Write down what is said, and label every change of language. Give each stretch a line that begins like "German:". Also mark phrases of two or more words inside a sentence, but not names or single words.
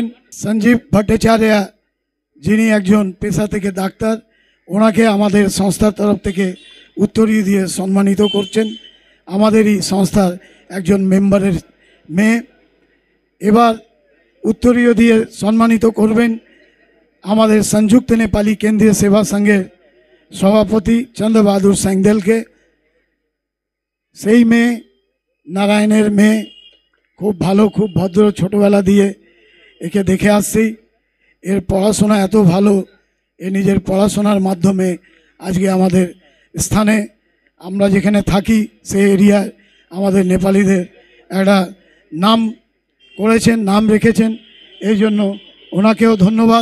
Bangla: সঞ্জীব ভট্টাচার্য যিনি একজন পেশা থেকে ডাক্তার, ওনাকে আমাদের সংস্থার তরফ থেকে উত্তরীয় দিয়ে সম্মানিত করছেন। আমাদেরই সংস্থার একজন মেম্বারের মেয়ে। এবার উত্তরীয় দিয়ে সম্মানিত করবেন আমাদের संयुक्त नेपाली केंद्रीय सेवा संघের সভাপতি চন্দ বাহাদুর সাংদলকে। সেই মেয়ে নারায়ণের মেয়ে, খুব ভালো, খুব ভদ্র, ছোটবেলা দিয়ে একে দেখে আসছি। এর পড়াশোনা এত ভালো, এ নিজের পড়াশোনার মাধ্যমে আজকে আমাদের স্থানে আমরা যেখানে থাকি সেই এরিয়ায় আমাদের নেপালিদের একটা নাম করেছেন, নাম রেখেছেন, এই জন্য ওনাকেও ধন্যবাদ।